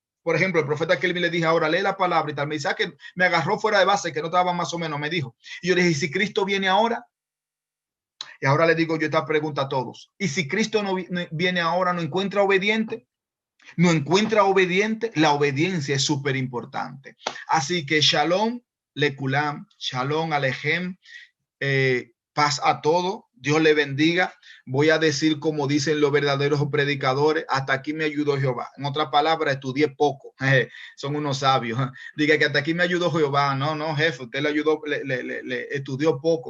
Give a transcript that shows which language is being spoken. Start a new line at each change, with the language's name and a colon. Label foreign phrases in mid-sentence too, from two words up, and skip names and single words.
Spanish: Por ejemplo, el profeta Kelvin le dije ahora, lee la palabra y tal. Me dice, que me agarró fuera de base, que no estaba más o menos, me dijo. Y yo le dije, si Cristo viene ahora, Y ahora le digo yo esta pregunta a todos. ¿Y si Cristo no viene ahora, no encuentra obediente? ¿No encuentra obediente? La obediencia es súper importante.
Hebrew: Así que שלום, לכולם, שלום,
Spanish: alejem, paz a todo. Dios le bendiga. Voy a decir como dicen los verdaderos predicadores, hasta aquí me ayudó Jehová. En otras palabras, estudié poco. Son unos sabios. Diga que hasta aquí me ayudó Jehová. No, no, jefe, usted le ayudó, le estudió poco.